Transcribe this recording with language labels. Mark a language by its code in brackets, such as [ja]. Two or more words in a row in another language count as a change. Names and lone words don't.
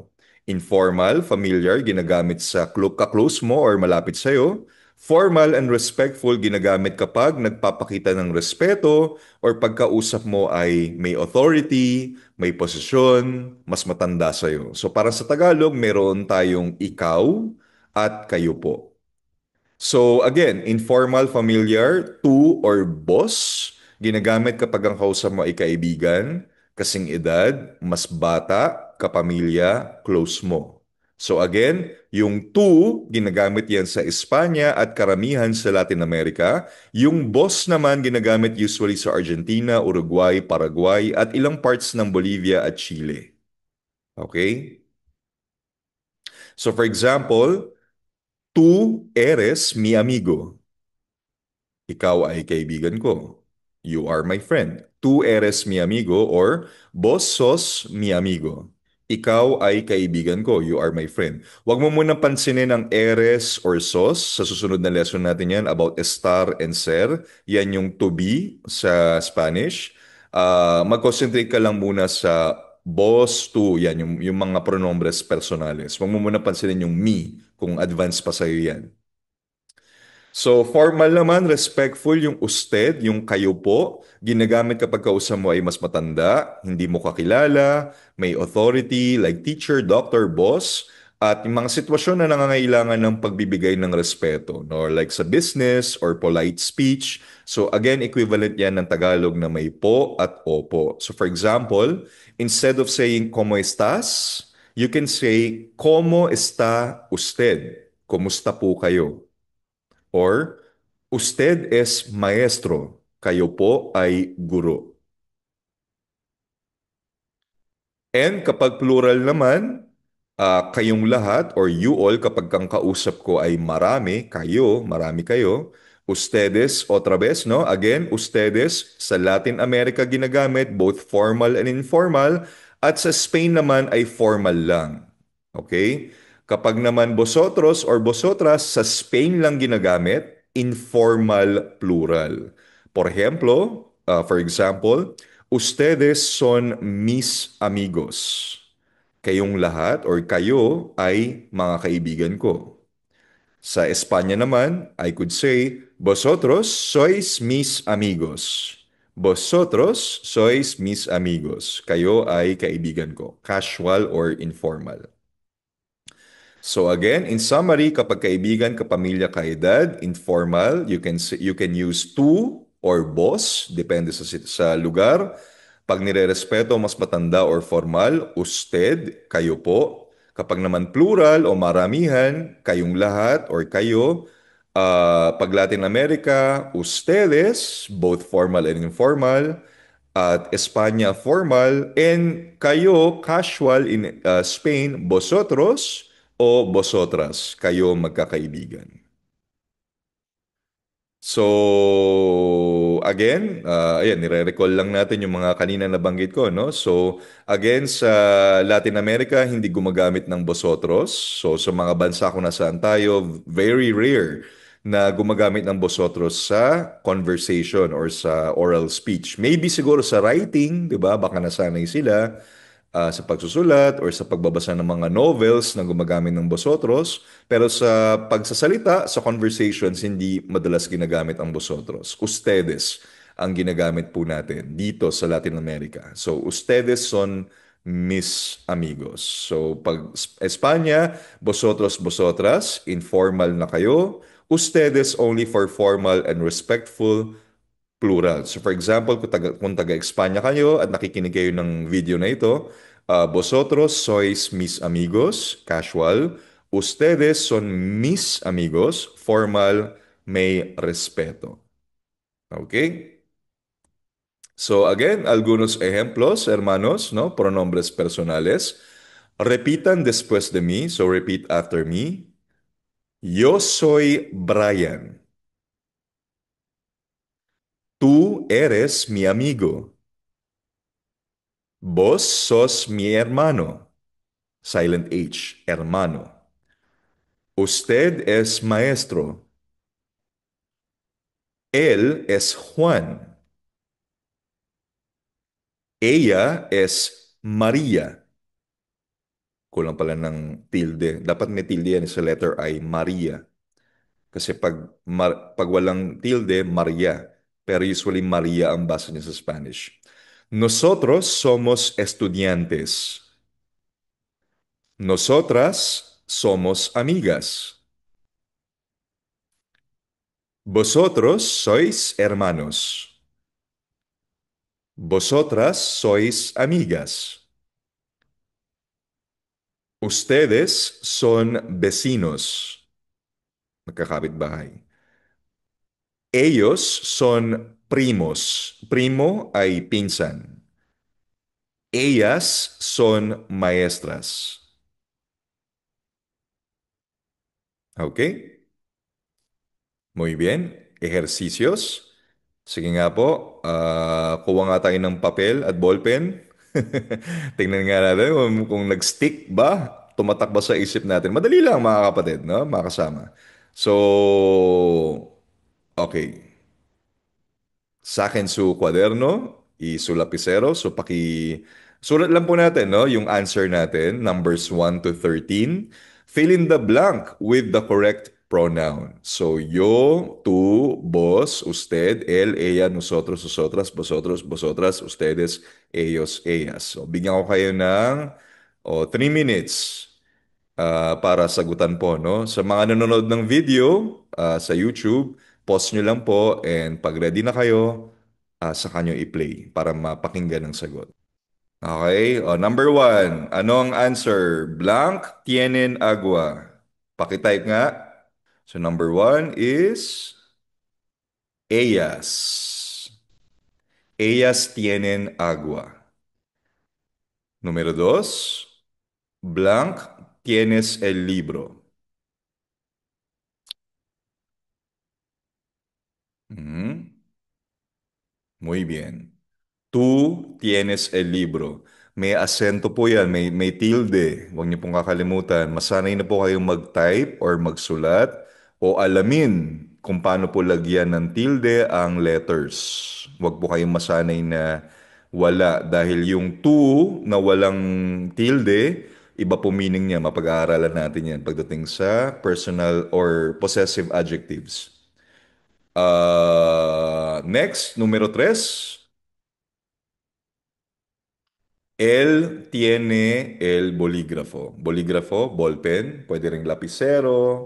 [en] Informal, familiar, [tl] ginagamit sa ka-close mo or malapit sa'yo. [en] Formal and respectful, [tl] ginagamit kapag nagpapakita ng respeto or pagkausap mo ay may authority, may posisyon, mas matanda sa'yo. So para sa Tagalog, meron tayong ikaw at kayo po. [en] So again, informal, familiar, to or boss, [tl] ginagamit kapag ang kausap mo ay kaibigan, kasing edad, mas bata, kapamilya, close mo. [en] So again, [tl] yung to, ginagamit yan sa Espanya at karamihan sa Latin America. Yung boss naman ginagamit usually sa Argentina, Uruguay, Paraguay at ilang parts ng Bolivia at Chile. [en] Okay? So for example, [es] tú eres mi amigo. [tl] Ikaw ay kaibigan ko. [en] You are my friend. [es] Tú eres mi amigo or vos sos mi amigo. [tl] Ikaw ay kaibigan ko. [en] You are my friend. [tl] Huwag mo munang pansinin ang eres or sos. Sa susunod na lesson natin yan about estar and ser. Yan yung [en] to be [tl] sa Spanish. Mag-concentrate ka lang muna sa vos, tú. Yan yung mga [es] pronombres personales. [tl] Huwag mo munang pansinin yung me kung advance pa sa'yo yan. So, formal naman, respectful yung usted, yung kayo po. Ginagamit kapag kausap mo ay mas matanda, hindi mo kakilala, may authority [en] like teacher, doctor, [tl] boss, at yung mga sitwasyon na nangangailangan ng pagbibigay ng respeto, no? [en] Like sa business or polite speech. So again, [tl] equivalent yan ng Tagalog na may po at opo. [en] So for example, instead of saying [es] "Cómo estás?", [en] you can say [es] "Cómo está usted?" [tl] Kumusta po kayo? Or, [es] usted es maestro. [tl] Kayo po ay guro. And kapag plural naman, kayong lahat or [en] you all [tl] kapag kang kausap ko ay marami, kayo, marami kayo. [es] Ustedes, otra vez, no? [tl] Again, ustedes sa Latin America ginagamit, [en] both formal and informal. [tl] At sa Spain naman ay formal lang. Okay? Kapag naman vosotros or vosotras, sa Spain lang ginagamit, [en] informal plural. For example, [es] ustedes son mis amigos. [tl] Kayong lahat or kayo ay mga kaibigan ko. Sa Espanya naman, [en] I could say, [es] vosotros sois mis amigos. Vosotros sois mis amigos. [tl] Kayo ay kaibigan ko. [en] Casual or informal. So again, in summary, [tl] kapag kaibigan, kapamilya, kaedad, [en] informal, you can use tu or boss, [tl] depende sa lugar. Pag nirerespeto, mas matanda or formal, usted, kayo po. Kapag naman plural o maramihan, kayong lahat or kayo. Pag Latin America, ustedes, [en] both formal and informal. At Espanya, formal. And kayo, casual in Spain, [es] vosotros o vosotras. [tl] Kayo magkakaibigan. So, again, ayan, nire-recall lang natin yung mga kanina nabanggit ko, no? So, again, sa Latin America, hindi gumagamit ng vosotros. So, sa mga bansa kung nasaan tayo, [en] very rare [tl] na gumagamit ng vosotros sa conversation or sa [en] oral speech. [tl] Maybe siguro sa writing, di ba? Baka nasanay sila sa pagsusulat or sa pagbabasa ng mga novels na gumagamit ng bosotros. Pero sa pagsasalita, sa conversations, hindi madalas ginagamit ang bosotros. Ustedes ang ginagamit po natin dito sa Latin America. So, [es] ustedes son mis amigos. [tl] So, pag Espanya, [es] vosotros, vosotras, [tl] informal na kayo. [en] Ustedes only for formal and respectful plural. So for example, [tl] kung taga-Espanya kayo at nakikinig kayo ng video na ito, [es] vosotros sois mis amigos, casual. Ustedes son mis amigos, formal, [tl] may respeto. [en] Okay? So again, [es] algunos ejemplos, hermanos, ¿no? Pronombres personales. Repitan después de mí, [en] so repeat after me. [es] Yo soy Brian. Tú eres mi amigo. Vos sos mi hermano. [en] Silent H, [es] hermano. Usted es maestro. Él es Juan. Ella es María. [tl] Kulang pala ng tilde. Dapat may tilde yan sa letter I, Maria. Kasi pag walang tilde, Maria. Pero usually Maria ang basa niya sa Spanish. [es] Nosotros somos estudiantes. Nosotras somos amigas. Vosotros sois hermanos. Vosotras sois amigas. Ustedes son vecinos. [tl] Magkakapit-bahay. [es] Ellos son primos. [tl] Primo ay pinsan. [es] Ellas son maestras. ¿Ok? Muy bien. Ejercicios. [tl] Sige nga po. Kuha nga tayo ng papel at ballpen. Tingnan nga natin kung nag-stick ba, tumatak ba sa isip natin. Madali lang mga kapatid, no? Mga kasama. So, okay. [es] Sa akin su kwaderno y su lapicero. [tl] So, sulat lang po natin, no? Yung answer natin, [en] numbers 1 to 13. Fill in the blank with the correct pronoun. So, [es] yo, tú, vos, usted, él, ella, nosotros, nosotras, vosotros, vosotras, ustedes, ellos, ellas. [tl] So, bigyan ko kayo ng 3 minutes para sagutan po, no? Sa mga nanonood ng video sa YouTube, pause nyo lang po and pag ready na kayo, saka nyo i-play para mapakinggan ang sagot. [en] Okay? Number 1, [tl] ano ang answer? [es] Blank, tienen agua. [tl] Pakitype nga. [en] So number 1 is ellas. [es] Ellas tienen agua. Número 2, blank, tienes el libro. Mhm. Muy bien. Tú tienes el libro. [tl] May asento po yan, may tilde. Huwag niyo pong kakalimutan. Masanay na po kayong mag-type or magsulat o alamin kung paano po lagyan ng tilde ang letters. Huwag po kayong masanay na wala dahil yung to na walang tilde, iba po meaning niya. Mapag-aaralan natin yan pagdating sa [en] personal or possessive adjectives. Next, [es] numero 3. Él tiene el bolígrafo. Bolígrafo, ballpen, puede ring lapicero.